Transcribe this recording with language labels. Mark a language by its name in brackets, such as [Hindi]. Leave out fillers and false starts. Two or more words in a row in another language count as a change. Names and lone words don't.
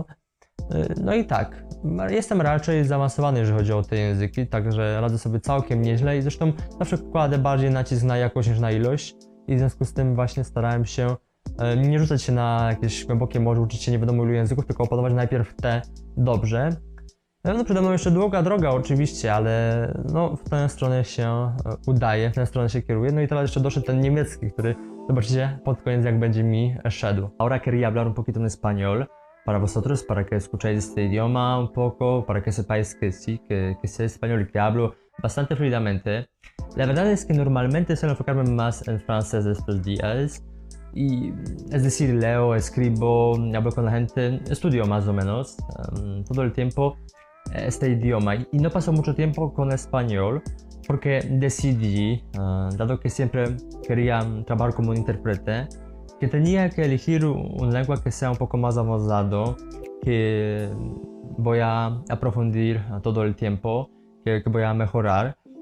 [Polish] No i tak, jestem raczej zaawansowany, jeżeli chodzi o te języki, także radzę sobie całkiem nieźle i zresztą zawsze kładę bardziej nacisk na jakość niż na ilość i w związku z tym właśnie starałem się nie rzucać się na jakieś głębokie morze, uczyć się nie wiadomo ilu języków, tylko opanować najpierw te dobrze. No przede mną jeszcze długa droga oczywiście, ale no w tę stronę się udaje, w tę stronę się kieruję. No i teraz jeszcze doszedł ten niemiecki, który zobaczycie pod koniec jak będzie mi szedł. [Spanish] Ahora quería hablar un poquito en español para vosotros, para que escucháis este idioma un poco, para que sepáis que sí, que sé español y que hablo bastante fluidamente. La verdad es que normalmente suelo enfocarme más en francés estos días. Y, es decir, leo, escribo, hablo con la gente, estudio más o menos todo el tiempo este idioma y no paso mucho tiempo con español porque decidí, dado que siempre quería trabajar como un intérprete, que tenía que elegir una lengua que sea un poco más avanzado, que voy a aprofundir todo el tiempo, que voy a mejorar.